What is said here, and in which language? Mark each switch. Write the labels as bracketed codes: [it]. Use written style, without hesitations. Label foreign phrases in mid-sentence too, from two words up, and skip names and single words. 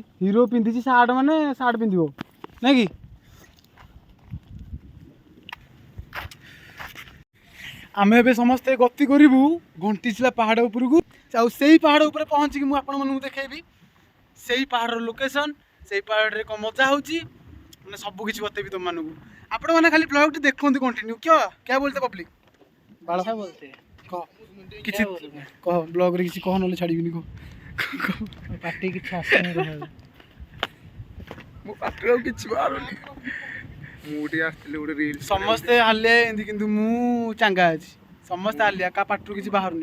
[or] ହିରୋ ପିନ୍ଧିଛି ସାର୍ଟ, ମାନେ ସାର୍ଟ ପିନ୍ଧିବ ନାଇଁ କି। ଆମେ ଏବେ ସମସ୍ତେ ଗତି କରିବୁ ଘଣ୍ଟିଶିଳା ପାହାଡ଼ ଉପରକୁ। ଆଉ ସେଇ ପାହାଡ଼ ଉପରେ ପହଞ୍ଚିକି ମୁଁ ଆପଣମାନଙ୍କୁ ଦେଖେଇବି ସେଇ ପାହାଡ଼ର ଲୋକେସନ୍, ସେଇ ପାହାଡ଼ରେ କ'ଣ ମଜା ହେଉଛି, ମାନେ ସବୁ କିଛି ବତେଇବି ତୁମମାନଙ୍କୁ। ଆପଣମାନେ ଖାଲି ବ୍ଲଗ୍ଟି ଦେଖନ୍ତୁ କଣ୍ଟିନ୍ୟୁ। [hi] क्या बोलते पब्लिक [or] बाଳ କହ କିଛି କହ, ବ୍ଲଗ୍ରେ କିଛି କହ, ନହେଲେ ଛାଡ଼ିବିନି। କହ ପାଟି କିଛି ଆସୁନି, ମୋ ପାଟିରେ ଆଉ କିଛି ବାହାରୁନି। ମୁଁ ଟିକେ ଆସିଥିଲି ଗୋଟେ ରିଲ୍। ସମସ୍ତେ ହାଲିଆ ଏମିତି, କିନ୍ତୁ ମୁଁ ଚାଙ୍ଗା ଅଛି। ସମସ୍ତେ ହାଲିଆ, କାହା ପାଟିରୁ କିଛି ବାହାରୁନି।